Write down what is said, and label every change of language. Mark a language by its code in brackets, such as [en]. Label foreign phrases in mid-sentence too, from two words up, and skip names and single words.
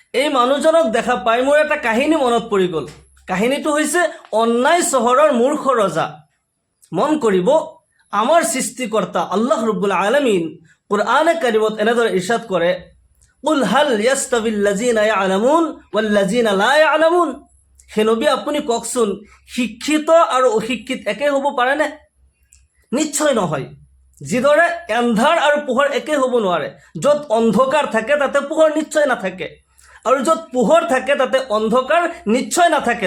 [as] এই মানুহজনক দেখা পাই মোৰ এটা কাহিনী মনত পৰি গ'ল। কাহিনীটো হৈছে অন্যায় চহৰৰ মূৰ্খ ৰজা। মন কৰিব, আমাৰ সৃষ্টিকৰ্তা আল্লাহ ৰব্বুল আলামিন কুৰআনে কাৰিমত এনেদৰে ইৰশাদ কৰে, [ar] قل هل يستوي الذين يعلمون والذين لا يعلمون. [as] হে নবী, আপুনি কওকচোন, শিক্ষিত আৰু অশিক্ষিত একে হ'ব পাৰেনে? নিশ্চয় নহয়। যিদৰে এন্ধাৰ আৰু পোহৰ একে হ'ব নোৱাৰে। য'ত অন্ধকাৰ থাকে তাতে পোহৰ নিশ্চয় নাথাকে, আৰু য'ত পোহৰ থাকে তাতে অন্ধকাৰ নিশ্চয় নাথাকে।